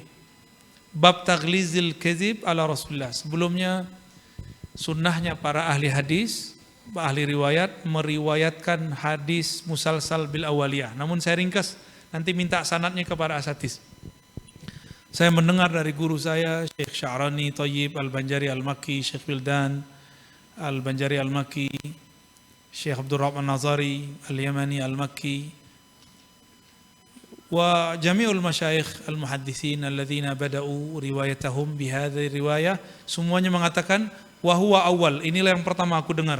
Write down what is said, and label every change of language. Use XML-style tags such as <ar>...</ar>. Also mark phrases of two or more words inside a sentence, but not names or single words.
<ar>باب تغليظ الكذب على رسول الله.</ar> <id>Sebelumnya sunnahnya para ahli hadis, ahli riwayat meriwayatkan hadis</id> <ar>مسلسل بالأولية.</ar> <id>Namun saya ringkas, nanti minta sanadnya kepada asatidz. Saya mendengar dari guru saya Syekh Sya'rani Thayyib Al-Banjari Al-Makki, Syekh Wildan Al-Banjari Al-Makki, Syekh Abdurrahman Nazari Al-Yamani Al-Makki,</id> <ar>وجميع المشايخ المحدثين الذين بدءوا روايتهم بهذه الرواية,</ar> <id>semuanya mengatakan</id> <ar>وهو أول,</ar> <id>inilah yang pertama aku dengar.</id>